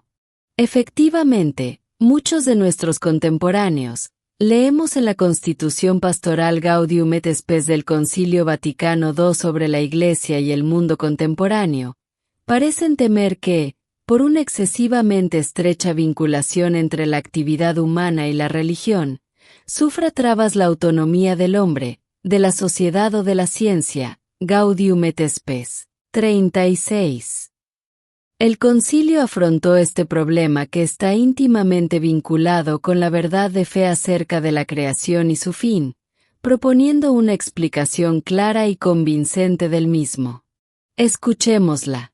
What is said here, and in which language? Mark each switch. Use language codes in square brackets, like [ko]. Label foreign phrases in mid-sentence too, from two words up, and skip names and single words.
[es] Efectivamente, muchos de nuestros contemporáneos, leemos en la Constitución Pastoral Gaudium et Spes del Concilio Vaticano II sobre la Iglesia y el mundo contemporáneo, parecen temer que, por una excesivamente estrecha vinculación entre la actividad humana y la religión, sufra trabas la autonomía del hombre, de la sociedad o de la ciencia. Gaudium et Spes. 36. El concilio afrontó este problema que está íntimamente vinculado con la verdad de fe acerca de la creación y su fin, proponiendo una explicación clara y convincente del mismo. Escuchémosla.